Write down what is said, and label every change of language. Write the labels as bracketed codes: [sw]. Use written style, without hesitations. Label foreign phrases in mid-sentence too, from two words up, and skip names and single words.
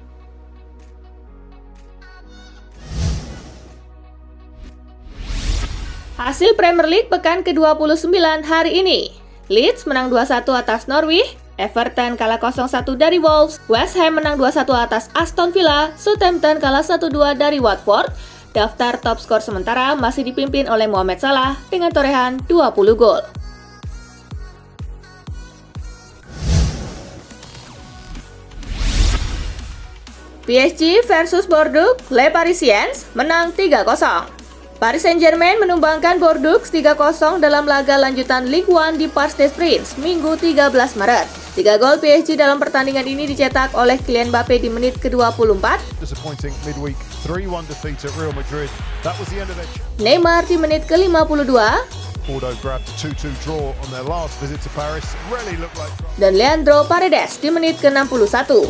[id] Hasil Premier League pekan ke-29 hari ini. Leeds menang 2-1 atas Norwich, Everton kalah 0-1 dari Wolves, West Ham menang 2-1 atas Aston Villa, Southampton kalah 1-2 dari Watford. Daftar top skor sementara masih dipimpin oleh Mohamed Salah dengan torehan 20 gol. PSG versus Bordeaux, Les Parisiens menang 3-0. Paris Saint-Germain menumbangkan Bordeaux 3-0 dalam laga lanjutan Ligue 1 di Parc des Princes, Minggu 13 Maret. 3 gol PSG dalam pertandingan ini dicetak oleh Kylian Mbappe di menit ke-24, Neymar di menit ke-52, dan Leandro Paredes di menit ke-61.